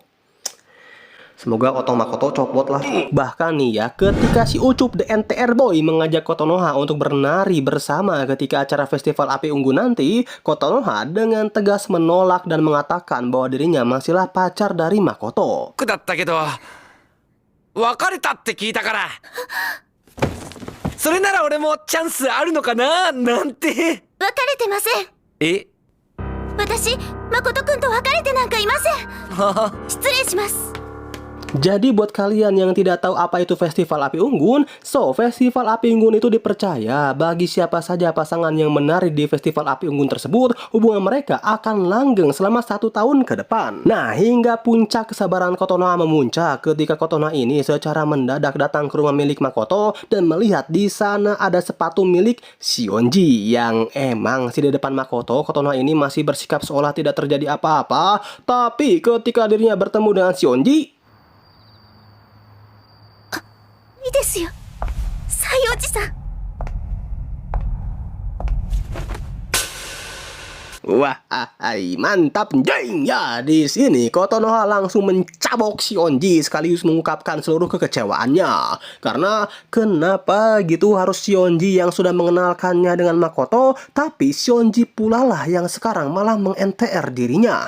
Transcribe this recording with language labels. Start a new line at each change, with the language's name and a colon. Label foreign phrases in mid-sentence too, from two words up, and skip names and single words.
Indonesian: Semoga otong Makoto copot lah. Bahkan nih ya, ketika si Ucup the NTR Boy mengajak Kotonoha untuk bernari bersama ketika acara festival api unggun nanti, Kotonoha dengan tegas menolak dan mengatakan bahwa dirinya masihlah pacar dari Makoto.
Japanese: だったけど別れたって聞いたから、それなら俺もチャンスあるのかななんて。別れてません。え、私、誠くんと別れてなんかいません。失礼します。
Indonesian: Jadi buat kalian yang tidak tahu apa itu Festival Api Unggun, Festival Api Unggun itu dipercaya bagi siapa saja pasangan yang menari di Festival Api Unggun tersebut, hubungan mereka akan langgeng selama 1 tahun ke depan. Nah, hingga puncak kesabaran Kotonoha memuncak ketika Kotonoha ini secara mendadak datang ke rumah milik Makoto dan melihat di sana ada sepatu milik Shionji yang emang di depan Makoto, Kotonoha ini masih bersikap seolah tidak terjadi apa-apa, tapi ketika dirinya bertemu dengan Shionji,
Japanese: いいですよ、西おじさん。
Indonesian: Wah, mantap, jeng ya. Di sini Kotonoha langsung mencabok Shionji sekaligus mengungkapkan seluruh kekecewaannya. Karena kenapa gitu harus Shionji yang sudah mengenalkannya dengan Makoto, tapi Shionji pula lah yang sekarang malah meng-NTR dirinya.